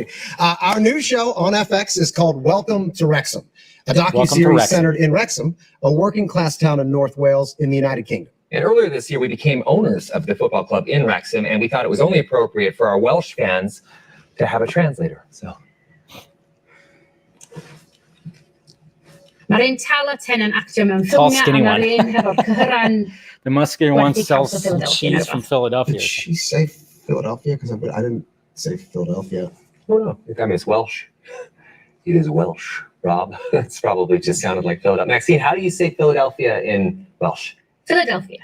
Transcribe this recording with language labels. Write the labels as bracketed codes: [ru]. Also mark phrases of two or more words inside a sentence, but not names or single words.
[en] Our new show on FX is called Welcome to Wrexham, a docuseries centered in Wrexham, a working-class town in North Wales in the United Kingdom. And earlier this year, we became owners of the football club in Wrexham, and we thought it was only appropriate for our Welsh fans to have a translator. So. [cy] Mae'r un tala-ten yn actio mewn ffilmiau a mae'r un hefo'r cyhyran. [en] The muscular one sells cheese from Philadelphia. Did she say Philadelphia? Because I didn't say Philadelphia. Oh, no. I mean, it's Welsh. It is Welsh, Rob. It's probably just sounded like Philadelphia. Maxine, how do you say Philadelphia in Welsh? Philadelphia.